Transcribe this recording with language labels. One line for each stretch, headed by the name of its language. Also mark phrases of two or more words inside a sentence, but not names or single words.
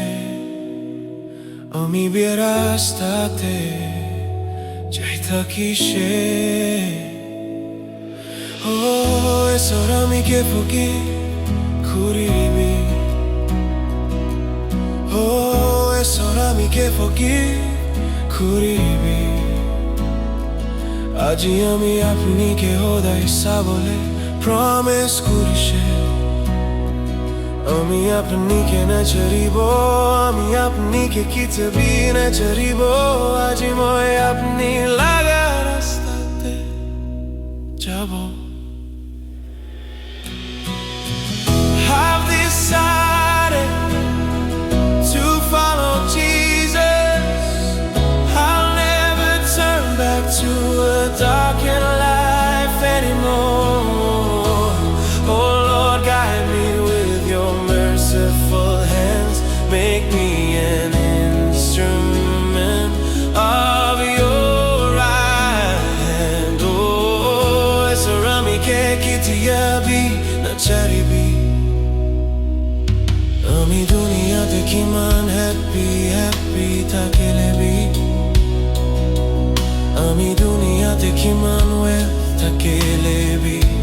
Naga Pidgin: Ami birastate jaita kishe. Oh, esora mi ke foki kuribi. Oh, esora mi ke foki kuribi. Aji ami apni ke hoda hissa bole promise kurishe. Ami apni ke na charibo, ami apni ke kitabi na charibo. Aji moi apni laga rastate jabo.
English: I've decided to follow Jesus. I'll never turn back to a darkened life anymore. Oh Lord, guide me with your merciful hands. Make me an instrument of your right hand. Oh, it's a
Naga Pidgin: Amike kitiyabi na charibi. Ami duniya te kiman happy happy takelebi. Ami duniya te kiman well takelebi.